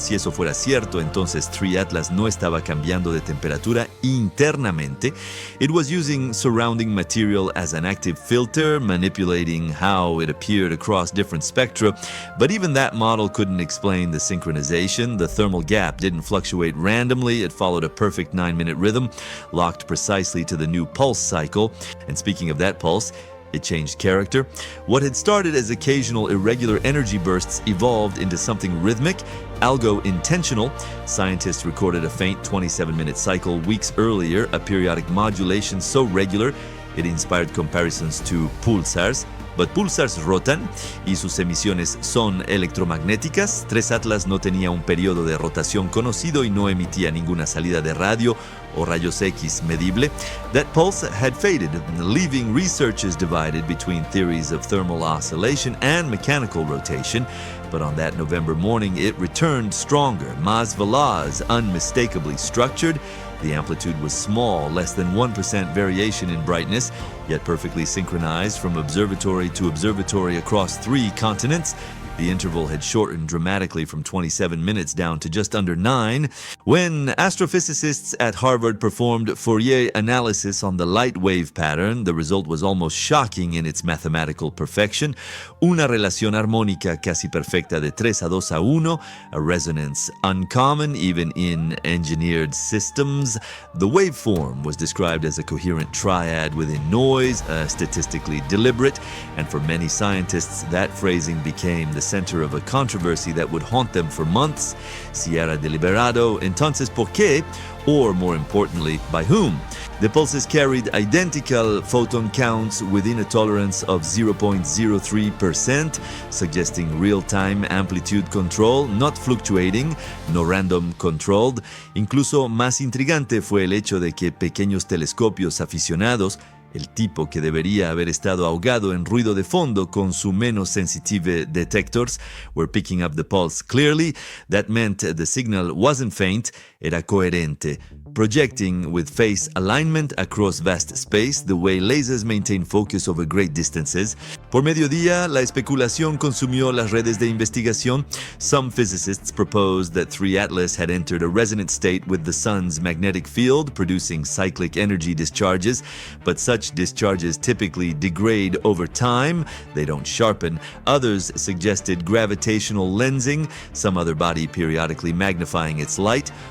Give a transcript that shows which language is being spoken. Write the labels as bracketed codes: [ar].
[es] Si eso fuera cierto, entonces 3 Atlas no estaba cambiando de temperatura internamente. [en] It was using surrounding material as an active filter, manipulating how it appeared across different spectra. But even that model couldn't explain the synchronization. The thermal gap didn't fluctuate randomly. It followed a perfect 9-minute rhythm, locked precisely to the new pulse cycle. And speaking of that pulse, it changed character. What had started as occasional irregular energy bursts evolved into something rhythmic, algo-intentional. Scientists recorded a faint 27-minute cycle weeks earlier, a periodic modulation so regular it inspired comparisons to pulsars. But pulsars [es] rotan y sus emisiones son electromagnéticas. 3 Atlas no tenía un periodo de rotación conocido y no emitía ninguna salida de radio o rayos X medible. [en] That pulse had faded, leaving researchers divided between theories of thermal oscillation and mechanical rotation. But on that November morning, it returned stronger, [es] más veloz, [en] unmistakably structured. The amplitude was small, less than 1% variation in brightness, yet perfectly synchronized from observatory to observatory across 3 continents. The interval had shortened dramatically from 27 minutes down to just under 9. When astrophysicists at Harvard performed Fourier analysis on the light wave pattern, the result was almost shocking in its mathematical perfection. [es] Una relación armónica casi perfecta de 3:2:1, [en] a resonance uncommon even in engineered systems. The waveform was described as a coherent triad within noise, statistically deliberate, and for many scientists, that phrasing became the center of a controversy that would haunt them for months. [es] Si era deliberado, entonces ¿por qué? [en] Or more importantly, by whom? The pulses carried identical photon counts within a tolerance of 0.03%, suggesting real-time amplitude control, not fluctuating, no random controlled. [es] Incluso más intrigante fue el hecho de que pequeños telescopios aficionados, el tipo que debería haber estado ahogado en ruido de fondo con su menos [en] sensitive detectors, were picking up the pulse clearly. That meant the signal wasn't faint, [es] era coherente, [en] projecting with phase alignment across vast space, the way lasers maintain focus over great distances. [es] Por mediodía, la especulación consumió las redes de investigación. [en] Some physicists proposed that 3 Atlas had entered a resonant state with the sun's magnetic field, producing cyclic energy discharges, but such discharges typically degrade over time, they don't sharpen. Others suggested gravitational lensing, some other body periodically magnifying its light.